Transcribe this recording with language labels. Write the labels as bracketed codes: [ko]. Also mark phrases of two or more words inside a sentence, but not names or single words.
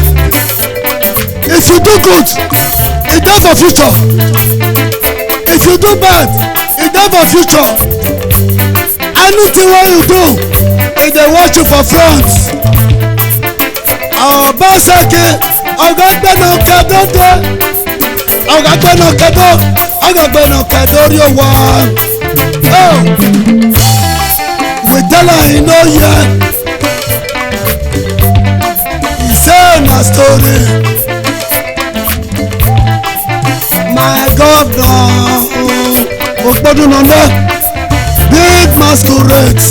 [pcm] If you do good, it does for future. If you do bad, it does for future. Anything what you do, it they watch you for front. [yo] Ọba Saki, ọ̀gágbẹ́nà kẹ́dọ́dọ́, ọ̀gágbẹ́nà kẹ́dọ́, ọ̀gágbẹ́nà kẹ́dọ́rí ọwọ́. [pcm] We tell her he no hear. Say na story. My governor, Okpodu Nonde, big masquerades.